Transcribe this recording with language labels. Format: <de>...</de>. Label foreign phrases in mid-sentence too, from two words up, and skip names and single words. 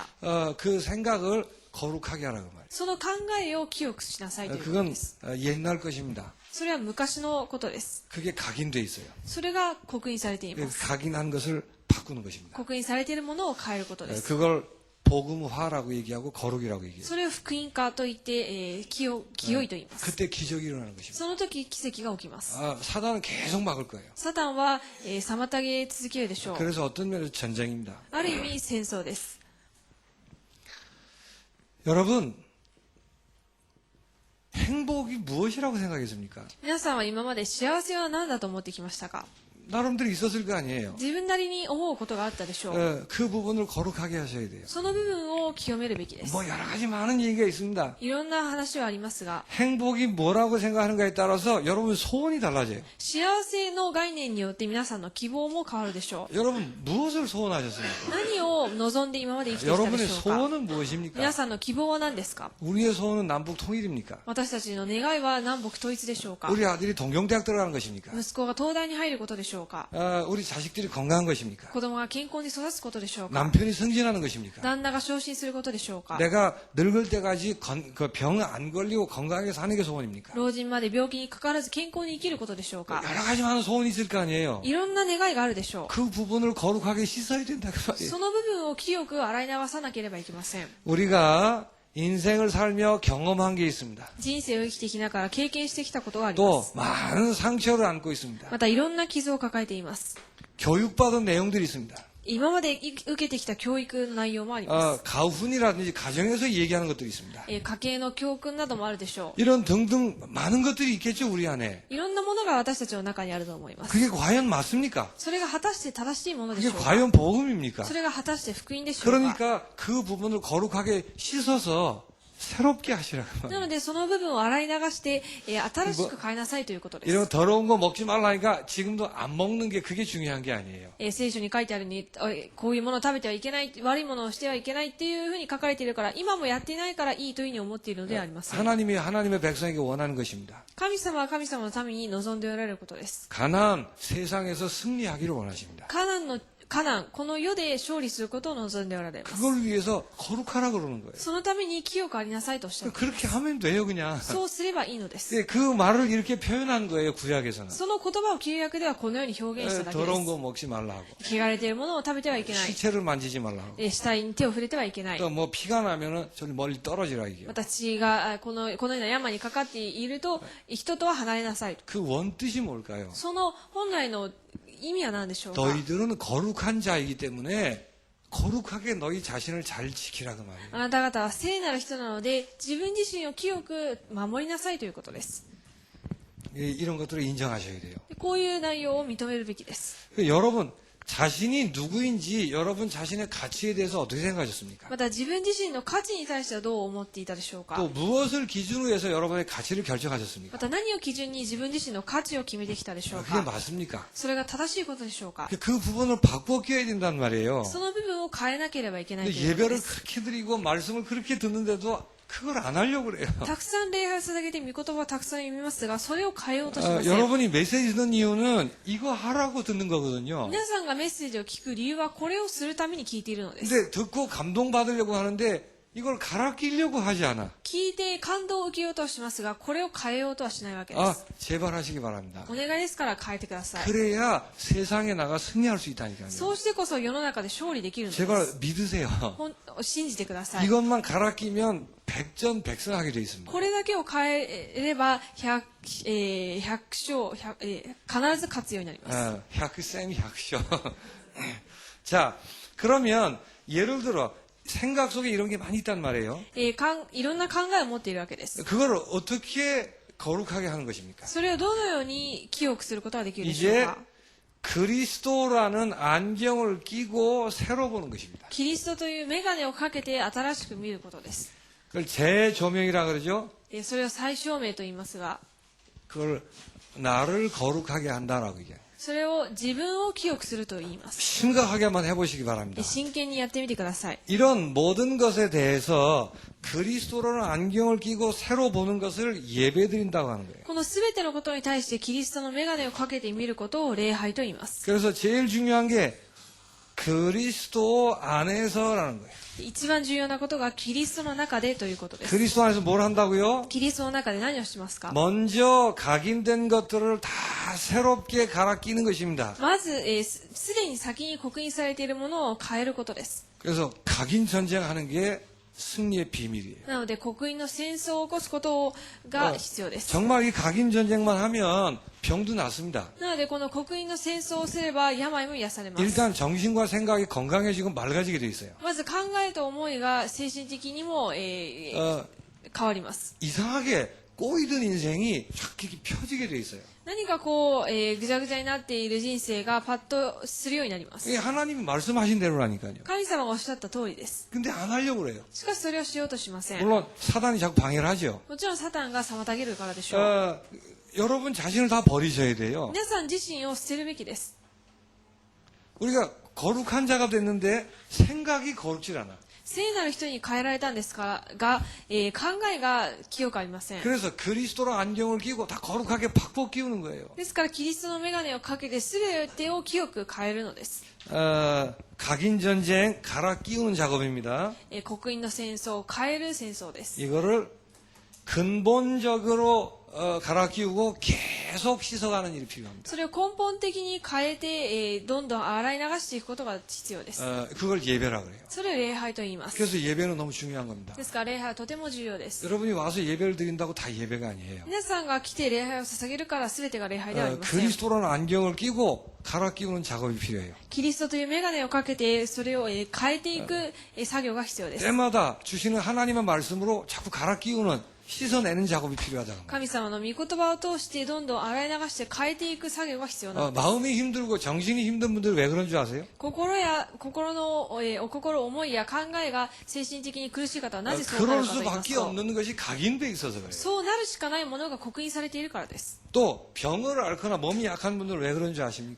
<ko>그 생각을 거룩하게 하라고 말이에요.</ko> <ja>その考えを清くしなさいということ</ja> <ko>그건</ko> <ja>です。</ja> <ko>옛날 것입니다.</ko> <ja>それは昔のことです。</ja> <ko>그게 각인돼 있어요.</ko> <ja>それが刻印されてい</ja> <ko>그</ko> <ja>ます。</ja> <ko>각인한 것을 바꾸는 것입니다.</ko> <ja>刻印されているものを変えることです。</ja> <ko>그걸 복음화라고 얘기하고 거룩이라고 얘기해요.</ko> <ja>それを福音化と言って、清いと言います。</ja> <ko>그때 기적이 일어나는 것입니다.</ko> <ja>その時奇跡が起きます。</ja> <ko>사단은 계속 막을 거예요.</ko> <ja>サタンは、妨げ続けるでしょう。</ja> <ko>그래서 어떤 면에서 전쟁입니다.</ko> <ja>ある意味戦争です。</ja> <ko>여러분, 행복이 무엇이라고 생각했습니까?</ko> <ja>皆さんは今まで幸せは何だと思ってきましたか？</ja> <ko>나름대로 있었을 거 아니에요.</ko> <ja>自分なりに思うことがあったでしょう。</ja> <ko>그 부분을 거룩하게 하셔야 돼요.</ko> <ja>その部分を清めるべきです。</ja> <ko>뭐 여러 가지 많은 얘기가 있습니다.</ko> <ja>いろんな話はありますが、</ja> <ko>행복이 뭐라고 생각하는가에 따라서 여러분 소원이 달라져요.</ko> <ja>幸せの概念によって皆さんの希望も変わるでしょう。</ja> <ko>여러분 무엇을 소원하셨습니까?</ko> <ja>何を望んで今まで生きてきたで</ja> <ko>여러분의</ko> <ja>しょうか？</ja> <ko>소원은 무엇입니까?</ko> <ja>皆さんの希望は何ですか？</ja> <ko>우리의 소원은 남북 통일입니까?</ko> <ja>私たちの願いは南北統一でしょうか？</ja> <ko>우리 아들이 동경대학 들어가는 것입니까?</ko> <ja>息子が東大に入ることでしょうか？</ja> <ko>우리 자식들이 건강한 것입니까?</ko> <ja>子供が健康に育つことでしょうか？</ja> <ko>남편이 승진하는 것입니까?</ko> <ja>旦那が昇進することでしょうか？</ja> <ko>내가 늙을 때까지 병 안 걸리고 건강하게 사는 게 소원입니까?</ko> <ja>老人まで病気にかからず健康に生きることでしょうか？</ja> <ko>여러 가지 많은 소원이 있을 거 아니에요.</ko> <ja>いろんな願いがあるでしょう。</ja> <ko>그 부분을 거룩하게 씻어야 된다 그 말이에요.</ko> <ja>その部分を清く洗い流さなければいけません。</ja> <ko>우리가 인생을 살며 경험한 게 있습니다.</ko> <ja>人生を生きてきながら経験してきたことがありま</ja> <ko>또</ko> <ja>す。</ja> <ko>많은 상처를 안고 있습니다.</ko> <ja>またいろんな傷を抱えています。</ja> <ko>교육받은 내용들이 있습니다.</ko> <ja>今まで受けてきた教育の内容もあります。</ja> <ko>가훈이라든지 가정에서 얘기하는 것들이 있습니다.</ko> <ja>家計の教訓などもあるでしょう。</ja> <ko>이런 등등 많은 것들이 있겠죠 우리 안에.</ko> <ja>いろんなものが私たちの中にあると思います。</ja> <ko>그게 과연 맞습니까?</ko> <ja>それが果たして正しいものでし</ja> <ko>그게</ko> <ja>ょうか？</ja> <ko>과연 복음입니까?</ko> <ja>それが果たして福音でしょうか？</ja> <ko>그러니까 그 부분을 거룩하게 씻어서 새롭게 하시라고.</ko> <ja>なのでその部分を洗い流して、新しく変えなさいということです。</ja> <ko>이런 더러운 거 먹지 말라니까 지금도 안 먹는 게 그게 중요한 게 아니에요.</ko> <ja>聖書に書いてあるに、こういうものを食べてはいけない、悪いものをしてはいけないっていうふうに書かれているから、今もやっていないからいいというふうに思っているのではありません。</ja> <ko>하나님이 하나님의 백성에게 원하는 것입니다.</ko> <ja>神様は神様のために望んでおられることです。</ja> <ko>가나안 세상에서 승리하기를 원하십니다.</ko> <ja>カナン、この世で勝利することを望んでおられます。</ja> <ko>그걸 위해서 거룩하라 그러는 거예요.</ko> <ja>そのために清くありなさいとおっしゃる。</ja> <ko>그렇게 하면 돼요 그냥.</ko> <ja>そうすればいいのです。</ja> <ko>예, 그 말을 이렇게 표현한 거예요 구약에서는.</ko> <ja>その言葉を旧約ではこのように表現しただけで</ja> <ko>더러운</ko> <ja>す。</ja> <ko>거 먹지 말라 하고</ko> <ja>汚れているものを食べてはいけない。</ja> <ko>시체를 만지지 말라 하고</ko> <ja>死体に手を触れてはいけない。</ja> <ko>또 뭐 피가 나면은 저리 멀리 떨어지라 이게요.</ko> <ja>また血がこのような山にかかっていると人とは離れなさいと。</ja> <ko>그 원뜻이 뭘까요?</ko> <ja>その本来の意味は何でしょうか？</ja> <ko>너희들은 거룩한 자이기 때문에 거룩하게 너희 자신을 잘 지키라 그 말이에요.</ko> <ja>あなた方は聖なる人なので自分自身を清く守りなさいということです。</ja> <ko>이런 것들을 인정하셔야 돼요.</ko> <ja>こういう内容を認めるべきです。</ja> <ko>여러분 자신이 누구인지 여러분 자신의 가치에 대해서 어떻게 생각하셨습니까?</ko> <ja>また自分自身の価値に対してはどう思っていたでしょうか？</ja> <ko>또 무엇을 기준으로 해서 여러분의 가치를 결정하셨습니까?</ko> <ja>また何を基準に自分自身の価値を決めてきたでしょう</ja> <ko>그게</ko> <ja>か？</ja> <ko>맞습니까?</ko> <ja>それが正しいことでしょうか？</ja> <ko>그 부분을 바꿔 끼워야 된단 말이에요.</ko> <ja>その部分を変えなければいけないと</ja> <ko>근데</ko> <ja>いうことで</ja> <ko>예배를</ko> <ja>す。</ja> <ko>그렇게 드리고 말씀을 그렇게 듣는데도 그걸 안 하려고 그래요.</ko> <ja>たくさん礼拝を捧げて御言葉をたくさん読みますがそれを変えようとしません。</ja> <ko>여러분이 메시지 듣는 이유는 이거 하라고 듣는 거거든요.</ko> <ja>皆さんがメッセージを聞く理由はこれをするために聞いているのです。</ja> <ko>근데 듣고 감동받으려고 하는데 이걸 갈아 끼려고 하지 않아.</ko> <ja>聞いて感動を受けようとしますがこれを変えようとはしないわけで</ja> <ko>아,</ko> <ja>す。</ja> <ko>제발 하시기 바랍니다.</ko> <ja>お願いですから変えてください。</ja> <ko>그래야 세상에 나가 승리할 수 있다니까요.</ko> <ja>そうしてこそ世の中で勝利できるので</ja> <ko>제발</ko> <ja>す。</ja> <ko>믿으세요.</ko> <ja>信じてください。</ja> <ko>이것만 갈아 끼면 백전백승하게 돼 있습니다.</ko> <ja>これだけを変えれば100勝、必ず勝つようになります。 100쌤 100쇼.</ja> <ko>자, 그러면 예를 들어 생각 속에 이런 게 많이 있단 말이에요.</ko> <ja>いろんな考えを持っているわけです。</ja> <ko>그걸 어떻게 거룩하게 하는 것입니까?</ko> <ja>それをどのように清くすることができるでしょう</ja> <ko>이제</ko> <ja>か？</ja> <ko>그리스도라는 안경을 끼고 새로 보는 것입니다.</ko> <ja>キリストという眼鏡をかけて新しく見ることです。</ja> <ko>그걸 재조명이라 그러죠.</ko> <ja>それを再証明と言いますが、</ja> <ko>그걸 나를 거룩하게 한다라고 얘기해요.</ko> <ja>それを自分を清くすると言います。</ja> <ko>심각하게 한번 해보시기 바랍니다.</ko> <ja>真剣にやってみてください。</ja> <ko>이런 모든 것에 대해서 그리스도라는 안경을 끼고 새로 보는 것을 예배드린다고 하는 거예요.</ko> <ja>このすべてのことに対してキリストの眼鏡をかけて見ることを礼拝と言います。</ja> <ko>그래서 제일 중요한 게 그리스도 안에서라는 거예요.</ko> <ja>一番重要なことがキリストの中でということです。</ja> <ko>그리스도 안에서 뭘 한다고요?</ko> <ja>キリストの中で何をしますか？</ja> <ko>먼저 각인된 것들을 다 새롭게 갈아 끼는 것입니다.</ko> <ja>まず、すでに先に刻印されているものを変えることです。</ja> <ko>그래서 각인 전쟁하는 게 승리의 비밀이에요.</ko> <ja>なので、刻印の戦争を起こすことが必要です。</ja> <ko>정말 이 각인 전쟁만 하면 병도 낫습니다.</ko> <ja>なので、この刻印の戦争をすれば病も癒されます。</ja> <ko>일단 정신과 생각이 건강해지고 맑아지게 돼 있어요.</ko> <ja>まず考えと思いが精神的にも、変わります。</ja> <ko>이상하게 꼬이던 인생이 쫙 이렇게 펴지게 돼 있어요.</ko> <ja>何かこう、ぐちゃぐちゃになっている人生がパッとするようになります。</ja> <ko>이게 하나님이 말씀하신 대로라니까요.</ko> <ja>神様がおっしゃった通りです。</ja> <ko>근데 안 하려고 그래요.</ko> <ja>しかしそれをしようとしません。</ja> <ko>물론 사단이 자꾸 방해를 하죠.</ko> <ja>もちろんサタンが妨げるからでしょう。</ja> <ko>여러분 자신을 다 버리셔야 돼요.</ko> <ja>皆さん自身を捨てるべきです。</ja> <ko>우리가 거룩한 자가 됐는데 생각이 거룩질 않아.</ko> <ja>聖なる人に変えられたんですが、考えが清くありません。</ja> <ko>그래서 그리스도로 안경을 끼고 다 거룩하게 팍팍 끼우는 거예요.</ko> <ja>ですからキリストの眼鏡をかけて全てを清く変えるのです。</ja> <ko>각인 전쟁 갈아 끼우는 작업입니다.</ko> <ja>刻印の戦争を変える戦争です。</ja> <ko>이거를 근본적으로 갈아 끼우고 계속 씻어가는 일이 필요합니다.</ko> <ja>それを根本的に変えて、どんどん洗い流していくことが必要です。</ja> <ko>그걸 예배라 그래요.</ko> <ja>それを礼拝と言います。</ja> <ko>그래서 예배는 너무 중요한 겁니다.</ko> <ja>ですから礼拝はとても重要です。</ja> <ko>여러분이 와서 예배를 드린다고 다 예배가 아니에요.</ko> <ja>皆さんが来て礼拝を捧げるから全てが礼拝ではありません。</ja> <ko>그리스도라는 안경을 끼고 갈아 끼우는 작업이 필요해요.</ko> <ja>キリストという眼鏡をかけてそれを変えていく作業が必要です。</ja> <ko>때마다 주시는 하나님의 말씀으로 자꾸 갈아 끼우는 씻어내는 작업이 필요하다는 거예요.</ko> <ja>神様の御言葉を通してどんどん洗い流して変えていく作業が必要なんです。</ja> <ko>마음이 힘들고 정신이 힘든 분들 왜 그런 줄 아세요?</ko> <ja>心のお心、思いや考えが精神的に苦しい方はなぜそうな</ja> <ko>그럴</ko> <ja>るかと言います</ja> <ko>수밖에</ko> <ja>と、</ja> <ko>없는 것이 각인돼 있어서 그래요.</ko> <ja>そうなるしかないものが刻印されているからです。</ja> <ko>또 병을 앓거나 몸이 약한 분들 왜 그런 줄 아십니까?</ko>